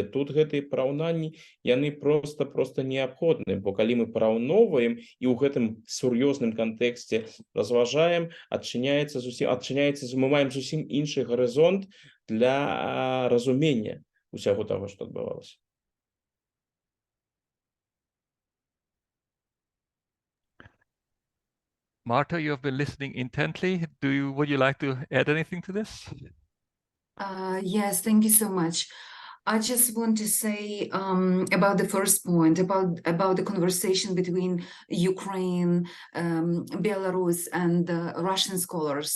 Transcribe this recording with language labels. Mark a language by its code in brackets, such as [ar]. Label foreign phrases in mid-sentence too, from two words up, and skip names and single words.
[be] Тут гэтыя параўнанні, яны проста неабходныя, бо калі мы параўноўваем і ў гэтым сур'ёзным кантэксце разважаем, мы маем зусім іншы гарызонт для разумення ўсяго таго, што адбывалася. [en] Marta, you have been listening intently. Would you like to add anything to this? Yes, thank you so much. I just want to say about the first point, about the conversation between Ukraine, Belarus, and Russian scholars.